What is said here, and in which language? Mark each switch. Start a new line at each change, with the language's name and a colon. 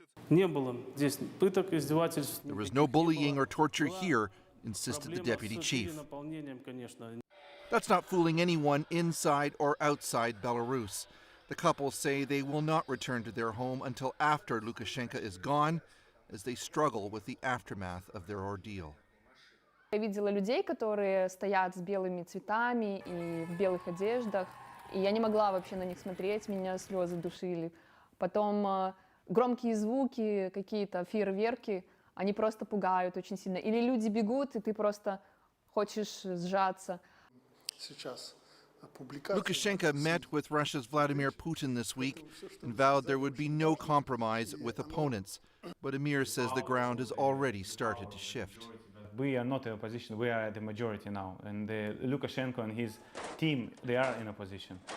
English: There was no bullying or torture here, insisted the deputy chief. That's not fooling anyone inside or outside Belarus. The couple say they will not return to their home until after Lukashenko is gone, as they struggle with the aftermath of their ordeal.
Russian: Я видела людей, которые стоят с белыми цветами и в белых одеждах, и я не могла вообще на них смотреть, меня слезы душили. Потом громкие звуки, какие-то фейерверки, они просто пугают очень сильно. Или люди бегут, и ты просто хочешь сжаться.
English: Lukashenko met with Russia's Vladimir Putin this week and vowed there would be no compromise with opponents. But Amir says the ground has already started to shift. We are not in opposition, we are the majority now. And Lukashenko and his team, they are in opposition.